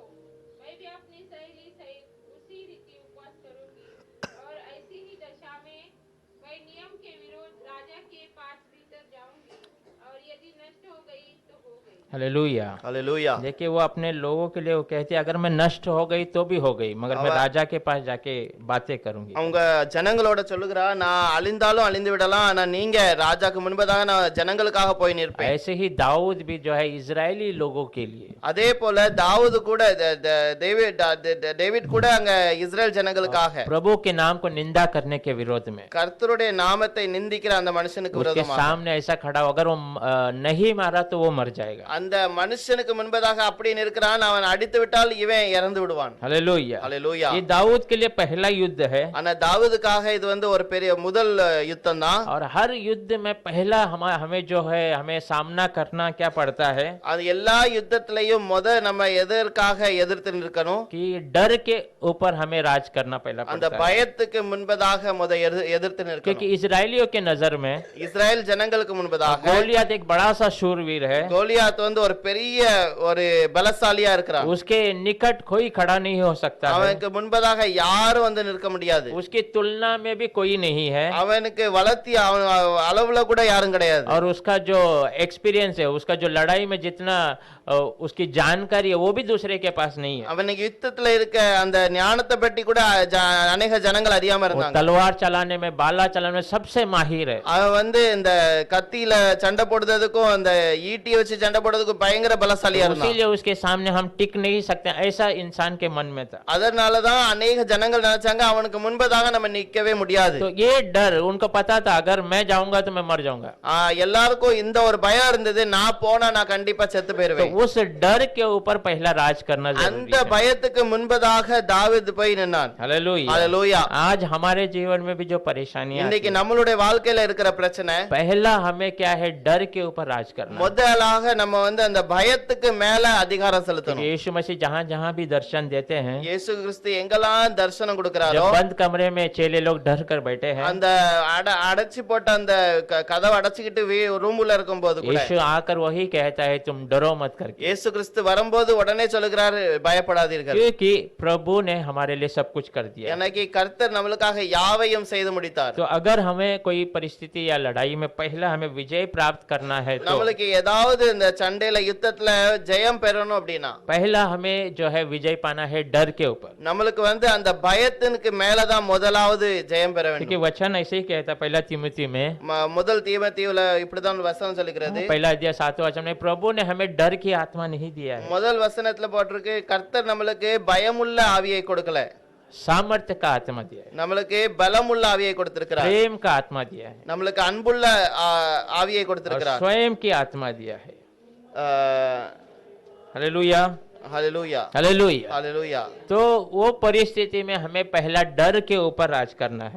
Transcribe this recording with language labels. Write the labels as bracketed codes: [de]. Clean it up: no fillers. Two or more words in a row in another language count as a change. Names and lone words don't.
[hi] मैं भी अपनी सहेली सहित उसी रीति उपवास करूंगी और ऐसी ही दशा में मैं नियम के विरोध राजा के पास भीतर जाऊंगी और यदि नष्ट हो गई तो हो गई। हालेलुया। हालेलुया देखिए वो अपने लोगों के लिए वो कहते हैं अगर मैं नष्ट हो गई तो भी हो गई, मगर मैं राजा के पास जाके बातें करूंगी। [ta] அவங்க ஜனங்களோட சொல்லுகிறா, நான் அழிந்தாலும் அழிந்து விடலாம், ஆனா நீங்க ராஜாக்கு முன்பதாக நான் ஜனங்களுக்காக போய் நிற்பேன். [hi] ऐसे ही दाऊद भी जो है इजरायली लोगों के लिए, [ta] அதே போல தாவூது கூட டேவிட் கூட அங்க இஸ்ரேல் ஜனங்களுக்காக [hi] प्रभु के नाम को निंदा करने के विरोध में, [ta] கர்த்தருடைய நாமத்தை நிந்திக்கிற அந்த மனுஷனுக்கு [hi] उसके [ta] விரோதமாக [hi] सामने ऐसा खड़ा हो, अगर वो नहीं मारा तो वो मर जाएगा। [ta] அந்த மனுஷனுக்கு முன்பதாக அப்படி நிற்கிறான், அவன் அடித்து விட்டால் இவன் இறந்து விடுவான். [hi] हालेलुया। [ta] ஹalleluya. [hi] ये दाऊद के लिए पहला युद्ध है, [ta] ஆனா தாவூதுக்காக இது ஒரு பெரிய முதல் யுத்தம் தான். [hi] और हर युद्ध में पहला हमें जो है हमें सामना करना क्या पड़ता है [ta] அது எல்லா யுத்தத்திலையும் நம்ம எதற்காக எதிர்த்து நிற்கணும்? [hi] कि डर के ऊपर हमें राज करना पहला [ta] அந்த [hi] पड़ता है, [ta] பயத்துக்கு முன்பதாக எதிர்த்து [hi] क्योंकि [ta] நிற்கணும். [hi] इजरायलियों के नजर में [ta] இஸ்ரேல் ஜனங்களுக்கு முன்பதாக [hi] गोलियत एक बड़ा सा शूरवीर है, [ta] கோலியாத் ஒரு பெரிய ஒரு பலசாலியா இருக்கிறான். [hi] उसके निकट कोई खड़ा नहीं हो सकता है, [ta] அவனுக்கு முன்பதாக யாரும் நிற்க முடியாது. [hi] उसकी तुलना में भी कोई नहीं है, [ta] அவனுக்கு வளர்த்தி அளவுல கூட யாரும் கிடையாது. [hi] और उसका जो एक्सपीरियंस है, उसका जो लड़ाई में जितना उसकी जानकारी है वो भी दूसरे के पास नहीं है। [ta] அவனுக்கு யுத்தத்துல இருக்க அந்த ஞானத்தை பற்றி கூட அநேக ஜனங்கள் அறியாம [hi] वो [ta] இருந்தாங்க. [hi] तलवार चलाने में, बाला चलाने में सबसे माहिर है, [ta] அவன் இந்த கத்தியில சண்டை போடுறதுக்கும் அந்த ஈட்டியை வச்சு சண்டை போடுறதுக்கும் பயங்கர பலசாலியா இருந்தான். [hi] इसीलिए उसके सामने हम टिक नहीं सकते, ऐसा इंसान के मन में था। [ta] அதனாலதான் அநேக ஜனங்கள் நினைச்சாங்க அவனுக்கு முன்பதாக நம்ம நிக்கவே முடியாது. [hi] तो ये डर उनको पता था, अगर मैं जाऊंगा तो मैं मर जाऊंगा। [ta] எல்லாருக்கும் இந்த ஒரு பயம் இருந்தது, நான் போனா நான் கண்டிப்பா செத்து [hi] तो [ta] போயிருவேன். [hi] उस डर के ऊपर पहला राज करना जरूरी [ta] அந்த [hi] है। [ta] பயத்துக்கு முன்பதாக தாவீது போய் நின்னான். [hi] हालेलुया। हालेलुया। आज हमारे जीवन में भी जो परेशानियां [ta] இன்னைக்கு நம்மளுடைய வாழ்க்கையில இருக்கிற பிரச்சனை, [hi] पहला हमें क्या है, डर के ऊपर राज करना है। [ta] முதலாக நம்ம அந்த பயத்துக்கு மேல அதிகாரம் செலுத்தணும். [hi] यीशु मसीह जहाँ जहाँ भी दर्शन देते हैं, [ta] இயேசு கிறிஸ்து எங்கெல்லாம் தரிசனம் கொடுக்கிறாரோ, [hi] जब बंद कमरे में चेले लोग डर कर बैठे हैं, [ta] அந்த அடைச்சு போட்ட அந்த கதவை அடைச்சுக்கிட்டு ரூமுல இருக்கும்போது கூட [hi] यीशु आकर वही कहता है तुम डरो मत करके, [ta] இயேசு கிறிஸ்து வரும்போது உடனே சொல்லுகிறாரு பயப்படாதீர்கள். [hi] क्योंकि प्रभु ने हमारे लिए सब कुछ कर दिया। [ta] எனக்கு கர்த்தர் நம்மளுக்காக யாவையும் செய்து முடித்தார். [hi] तो अगर हमें कोई परिस्थिति या लड़ाई में पहला हमें विजय प्राप्त करना है, तो [ta] நம்மளுக்கு ஏதாவது இந்த சண்டையில யுத்தத்துல ஜெயம் பெறணும் அப்படின்னா [hi] पहला हमें जो है विजय पाना है डर के ऊपर, [ta] நம்மளுக்கு அந்த பயத்திற்கு மேலதான் முதலாவது ஜெயம் பெற [hi] क्योंकि [ta] வேண்டும். [hi] वचन ऐसे ही कहता है पहला तीमुथी में, [ta] முதல் தீமோத்தேயுல இப்படிதான் வசனம் சொல்லுகிறது. [hi] पहला अध्याय 7वां वचन में, प्रभु ने हमें डर की आत्मा नहीं दिया है, [ta] முதல் வசனத்துல போட்டிருக்கு, கர்த்தர் நம்மளுக்கு பயமுள்ள ஆவியை கொடுக்கல, [hi] सामर्थ्य का आत्मा दिया है, [ta] நம்மளுக்கு பலமுள்ள ஆவியை கொடுத்திருக்கிறார். [hi] प्रेम का आत्मा दिया है, [ta] நம்மளுக்கு அன்புள்ள ஆவியை [hi] और [ta] கொடுத்திருக்கிறார். [hi] स्वयं की आत्मा दिया है। அஹ், हालेलुया। हालेलुया हालेलुया। हालेलुया. तो वो परिस्थिति में हमें पहला डर के ऊपर राज करना है,